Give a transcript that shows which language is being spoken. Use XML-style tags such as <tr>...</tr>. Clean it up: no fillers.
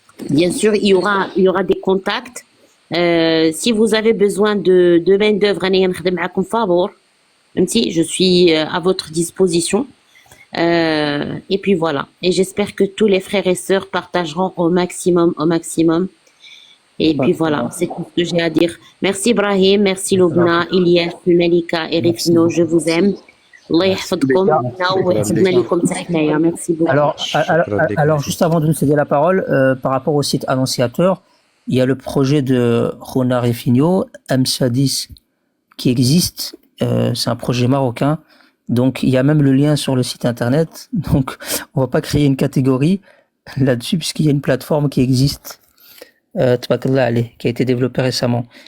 <fr>Bien sûr, il y aura des contacts. Si vous avez besoin de main-d'œuvre, je suis à votre disposition. Et puis voilà. Et j'espère que tous les frères et sœurs partageront au maximum. Et puis voilà, c'est tout ce que j'ai à dire. Merci Brahim, merci Loubna, Ilyes, Malika et Rifino, je vous aime.</fr> <ar>Allah يحفظكم ويحفظنا لكم تحية.</ar> <fr>Merci beaucoup. Alors, juste avant de nous céder la parole, par rapport au site annonciateur, il y a le projet de Rona Refinio, M10, qui existe. C'est un projet marocain. Donc, il y a même le lien sur le site internet. Donc, on va pas créer une catégorie là-dessus puisqu'il y a une plateforme qui existe, Tabakallah Ali, qui a été développée récemment.</fr>